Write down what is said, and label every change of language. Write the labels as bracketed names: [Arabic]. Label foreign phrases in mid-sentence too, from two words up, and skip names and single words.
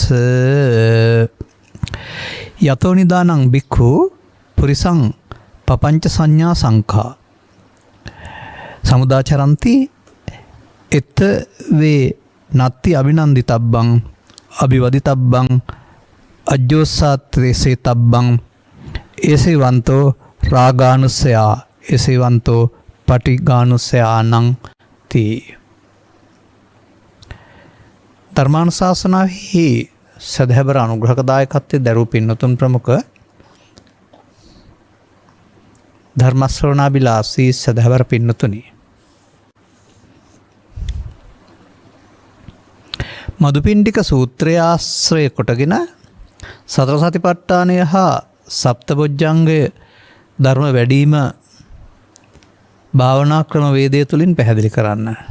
[Pali] යතෝ නිදානං බික්ඛු පුරිසං පపంచ සංඥා සංඛා සමුදාචරන්ති එත වේ නත්ති අභිනන්දිතබ්බං අභිවදිතබ්බං අජ්ජෝසාත්‍රේසේතබ්බං ඒසේවන්තෝ රාගානුස්සයා ඒසේවන්තෝ පටිඝානුස්සයානං තී. [Sinhala] ධර්මානුශාසනාවෙහි සදහැබර අනුග්‍රහකදායකත්වයේ දරූ පින්නතුන් ප්‍රමුඛ ධර්මශ්‍රවණාබිලාසී සදහැවර පින්නතුනි, මදුපිණ්ඩික සූත්‍රය ආශ්‍රය කොටගෙන සතර සතිපට්ඨානය හා සප්තබොජ්ජංගය ධර්ම වැඩීම භාවනා ක්‍රම වේදය තුළින් පැහැදිලි කරන්න.